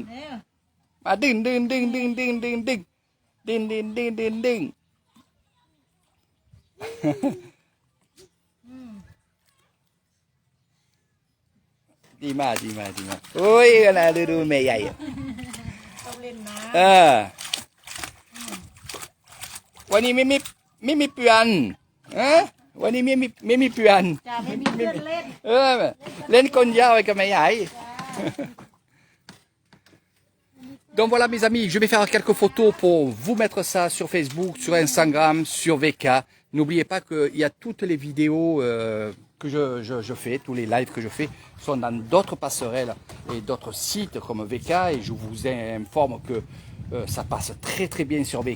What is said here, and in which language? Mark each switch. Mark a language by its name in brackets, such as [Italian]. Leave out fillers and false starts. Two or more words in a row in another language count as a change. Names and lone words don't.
[Thai] มาดึงดีมากโอ้ยนะดูแม่ใหญ่อ่ะ ต้องเล่นน้ วันนี้ไม่มีเปลี่ยนวันนี้ไม่มีเปลี่ยน ำจะไม่มีเพื่อนเล่น เล่นคนเดียวกับแม่ใหญ่ [French] Donc voilà mes amis, je vais faire quelques photos pour vous mettre ça sur Facebook, sur Instagram, sur VK. N'oubliez pas qu'il y a toutes les vidéos que je fais, tous les lives que je fais sont dans d'autres passerelles et d'autres sites comme VK et je vous informe que ça passe très bien sur VK.